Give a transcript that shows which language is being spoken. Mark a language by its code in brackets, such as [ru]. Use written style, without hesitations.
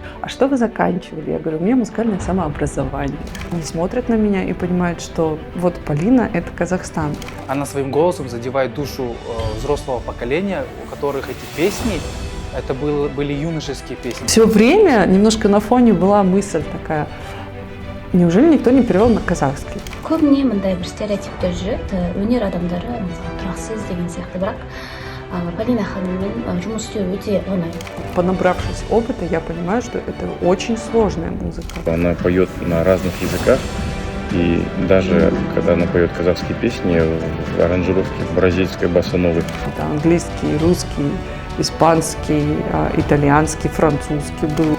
[ru] что вы заканчивали? Я говорю, у меня музыкальное самообразование. Они смотрят на меня и понимают, что вот Полина – это Казахстан. Она своим голосом задевает душу взрослого поколения, у которых эти песни, это были юношеские песни. Все время немножко на фоне была мысль такая, неужели никто не перевел на казахский? [kk] көбіне мындай бір стереотиптер жүреді, өнер адамдары мысалы тұрақсыз деген сияқты, бірақ Полина ханыммен жұмыс істеу өте оңай. [ru] Понабравшись опыта, я понимаю, что это очень сложная музыка. Она поет на разных языках, и даже когда она поет казахские песни в аранжировке бразильской босса-новой. Это английский, русский, испанский, итальянский, французский был.